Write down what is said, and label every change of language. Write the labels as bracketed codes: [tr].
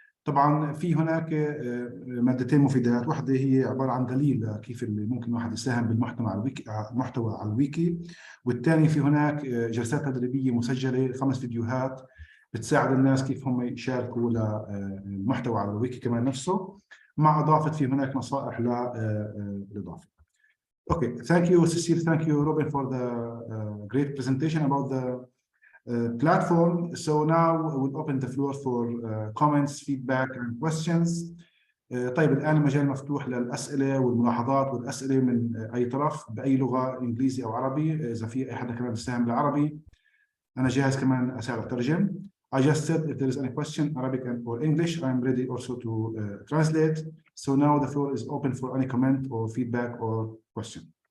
[ar] طبعا في هناك مادتين مفيدات، واحدة هي عبارة عن دليل كيف اللي ممكن واحد يساهم بالمحتوى على الويكي، والثاني في هناك جلسات تدريبية مسجلة 5 فيديوهات بتساعد الناس كيف هم يشاركوا للمحتوى على الويكي كمان نفسه، مع إضافة في هناك نصائح للإضافة. [en] Okay, thank you, Cecile. Thank you, Robin, for the great presentation about the platform. So now we'll open the floor for comments, feedback, and questions. [ar] طيب الآن المجال مفتوح للأسئلة والملاحظات والأسئلة من أي طرف بأي لغة، إنجليزي أو عربي. إذا في أي حدا كمان بيساهم بالعربي أنا جاهز كمان أساعد أترجم. [en] I just said if there is any question, Arabic or English, I'm ready also to translate. So now the floor is open for any comment or feedback or question.